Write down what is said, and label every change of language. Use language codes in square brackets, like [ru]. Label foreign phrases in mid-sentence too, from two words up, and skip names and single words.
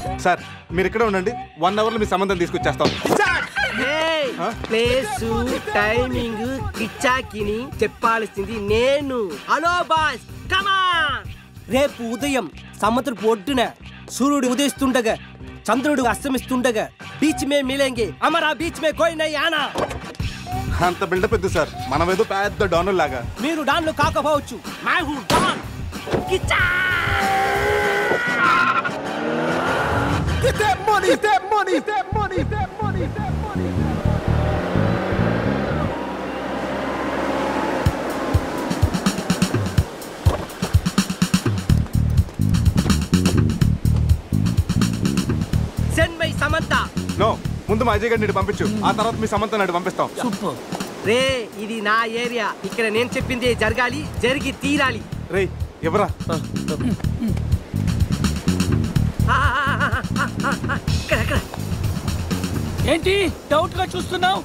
[te] సార్ మీరు ఇక్కడ ఉండండి, 1 hour లో మీ సంబంధం తీసుకొచ్చేస్తాం. [en] place timing [te] కిచ్చాకిని చెప్పాల్సింది నేను. [en] hello boss, [te] కమాన్. రేపు ఉదయం సముద్రపు ఒడ్డున సూర్యుడు ఉదయిస్తుండగా చంద్రుడు అస్తమిస్తుండగా [hi] बीच में मिलेंगे, अमरा बीच में कोई नहीं आना. [te] అంత బిల్డప్ ఎద్దు సార్, మనం ఏదో పెద్ద డాన్ లాగా. మీరు డాన్లు కాకపోవచ్చు, [hi] मैं हूँ डॉन. [en] కిచ్చా Get that money, that money, that money, that money, that money. Send my Samantha. No, [te] ముందు మా అజయ్ గారిని పంపించు, ఆ తర్వాత మీ సమంత నాడు పంపిస్తాం. సూపర్. రే ఇది నా ఏరియా, ఇక్కడ నేను చెప్పింది జరగాలి, జరిగి తీరాలి. రే ఎవరా? ఏంటి డౌట్ గా చూస్తున్నావు?